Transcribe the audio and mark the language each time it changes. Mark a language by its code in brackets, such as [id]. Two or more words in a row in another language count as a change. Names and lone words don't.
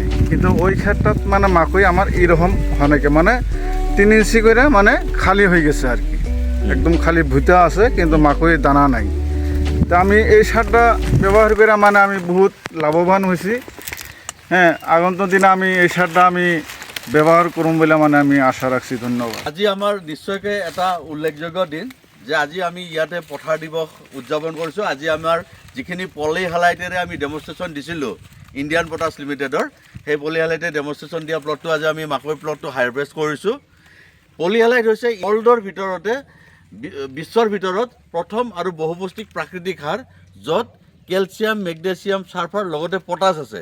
[bn] কিন্তু ওই ক্ষেত্রত মানে মাকই আমার এইরকম অনেকে মানে 3 ইঞ্চি করে মানে খালি হয়ে গেছে আর কি, একদম খালি ভুতা আছে কিন্তু মাকই দানা নাই। তা আমি এই সারটা ব্যবহার করে মানে আমি বহুত লাভবান হয়েছি। হ্যাঁ আগন্তুক দিনে আমি এই সারটা আমি ব্যবহার করুম বলে মানে আমি আশা রাখছি। ধন্যবাদ। [as] আজি আমাৰ নিশ্চয়কৈ এটা উল্লেখযোগ্য দিন যে আজি আমি ইয়াতে পথাৰ দিৱস উদযাপন কৰিছোঁ। আজি আমাৰ যিখিনি পলিহালাইটেৰে আমি ডেমনষ্ট্ৰেশ্যন দিছিলোঁ ইণ্ডিয়ান পটাছ লিমিটেডৰ, সেই পলিহালাইটে ডেমনষ্ট্ৰেশ্যন দিয়া প্লটটো আজি আমি মাকৈ প্লটটো হাৰভেষ্ট কৰিছোঁ। পলিহালাইট হৈছে ৱৰ্ল্ডৰ ভিতৰতে বিশ্বৰ ভিতৰত প্ৰথম আৰু বহুপুষ্টিক প্ৰাকৃতিক সাৰ, য'ত কেলছিয়াম, মেগনেছিয়াম, ছালফাৰ লগতে পটাছ আছে।